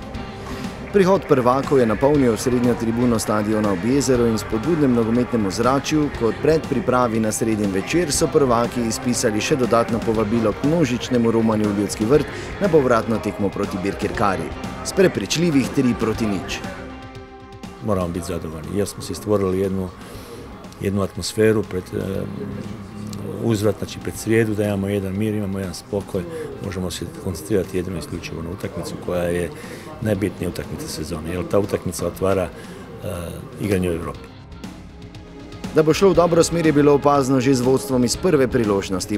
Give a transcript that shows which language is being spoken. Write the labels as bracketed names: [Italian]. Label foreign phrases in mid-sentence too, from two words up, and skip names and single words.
[Slovenian] Prihod prvakov je napolnil srednjo tribuno stadiona ob jezeru in spodbudnem nogometnem ozračju, kot predpripravi na sredin večer so prvaki izpisali še dodatno povabilo k množičnemu romanju v Ljudski vrt na povratno tekmo proti Birkirkari. S prepričljivih 3-0. [Croatian] Moramo biti zadovoljni jer smo si stvorili jednu atmosferu pred uzvrat, znači pred srijedu, da imamo jedan mir, imamo jedan spokoj, možemo se koncentrirati jedino isključivo na utakmicu koja je najbitnija utakmica sezone, jer ta utakmica otvara igranje u Evropi. [Slovenian] Da bo šlo v dobro smer je bilo opazno že z vodstvom iz prve priložnosti.